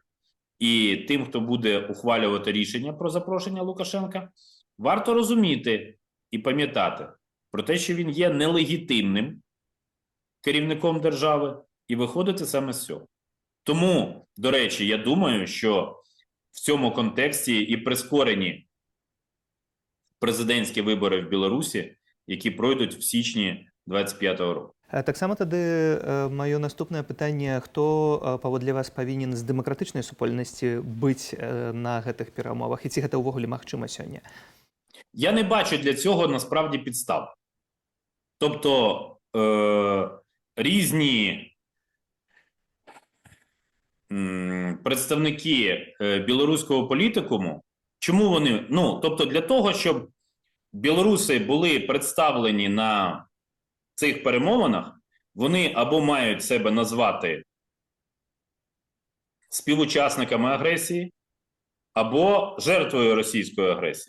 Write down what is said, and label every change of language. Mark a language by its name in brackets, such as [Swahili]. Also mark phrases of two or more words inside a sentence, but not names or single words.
[Ukrainian] І тим, хто буде ухвалювати рішення про запрошення Лукашенка, варто розуміти і пам'ятати про те, що він є нелегітимним керівником держави, і виходити саме з цього. Тому, до речі, я думаю, що в цьому контексті і прискорені президентські вибори в Білорусі, які пройдуть в січні 25-го року. [Belarusian] Таксама тады маё наступнае пытанне, хто паводле вас павінен з дэмакратычнай супольнасці быць на гэтых перамовах, і ці гэта ўвогуле магчыма сёння? [Ukrainian] Я не бачу для цього насправді підстав. Тобто різні представники білоруського політикуму, чому вони, тобто для того, щоб білоруси були представлені на цих перемовинах, вони або мають себе назвати співучасниками агресії, або жертвою російської агресії.